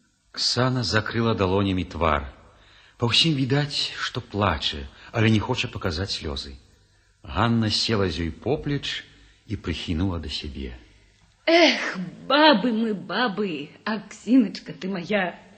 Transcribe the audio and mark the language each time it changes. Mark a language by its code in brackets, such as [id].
[be] Ксана закрыла далонями твар. Па ўсім відаць, што плаче, але не хоча паказаць слёзы. Ганна села з ёй поплеч і прыхінула да сябе. [ru] Эх, бабы мы, бабы, Аксиночка ты моя.